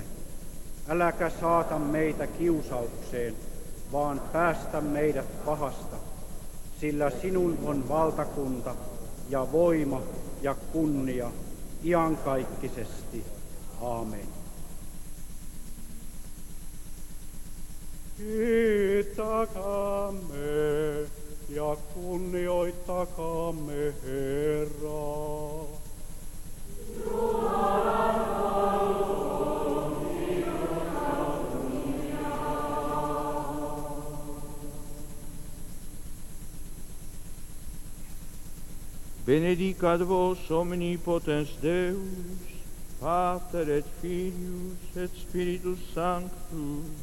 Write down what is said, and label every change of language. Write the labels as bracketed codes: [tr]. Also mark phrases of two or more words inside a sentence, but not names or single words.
[fi] Äläkä saata meitä kiusaukseen, vaan päästä meidät pahasta, sillä sinun on valtakunta ja voima ja kunnia iankaikkisesti. Aamen. Kiittäkäämme ja kunnioittakaamme Herraa. [la] Benedicat vos omnipotens Deus, Pater et Filius et Spiritus Sanctus.